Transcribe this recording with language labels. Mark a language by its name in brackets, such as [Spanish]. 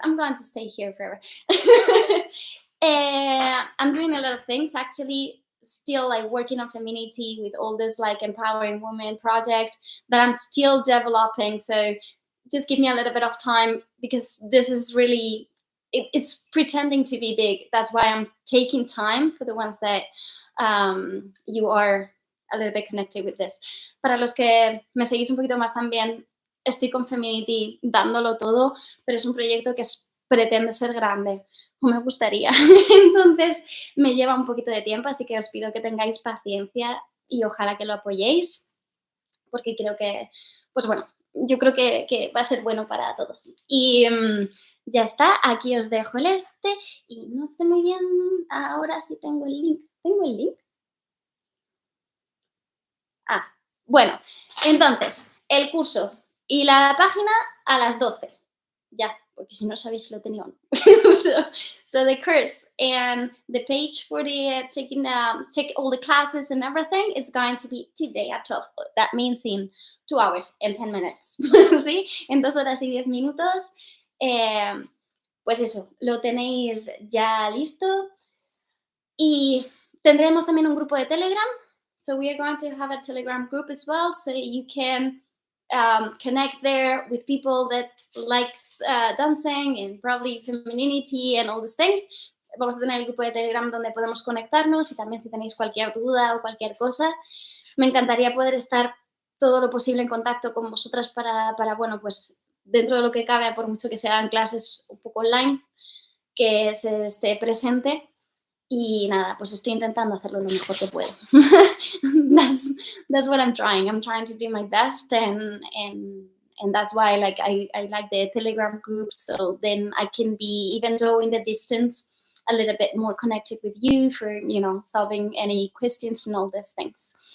[English] I'm going to stay here forever. I'm doing a lot of things, actually, still like working on femininity with all this like empowering women project that I'm still developing. So just give me a little bit of time, because this is really, it's pretending to be big. That's why I'm taking time for the ones that you are a little bit connected with this. [Spanish] Para los que me seguís un poquito más también, estoy con Femininity dándolo todo, pero es un proyecto que pretende ser grande, o me gustaría. Entonces me lleva un poquito de tiempo, así que os pido que tengáis paciencia y ojalá que lo apoyéis, porque creo que, pues bueno, yo creo que va a ser bueno para todos. Y ya está, aquí os dejo el y no sé muy bien ahora si tengo el link. ¿Tengo el link? Bueno, entonces, el curso y la página a las 12. Ya, porque si no sabéis si lo tenía o no. [English] so the course and the page for the take all the classes and everything is going to be today at 12. That means in 2 hours and 10 minutes. [Spanish] ¿Sí? En 2 horas y 10 minutos. Pues eso, lo tenéis ya listo. Y tendremos también un grupo de Telegram. [English] So we are going to have a Telegram group as well, so you can connect there with people that likes dancing and probably femininity and all these things. [Spanish] Vamos a tener el grupo de Telegram donde podemos conectarnos, y también si tenéis cualquier duda o cualquier cosa, me encantaría poder estar todo lo posible en contacto con vosotras para bueno, pues dentro de lo que cabe, por mucho que sean clases un poco online, que se esté presente. Y nada, pues estoy intentando hacerlo lo mejor que puedo. [English] That's what I'm trying. I'm trying to do my best, and that's why like I like the Telegram group, so then I can be, even though in the distance, a little bit more connected with you for, you know, solving any questions and all these things.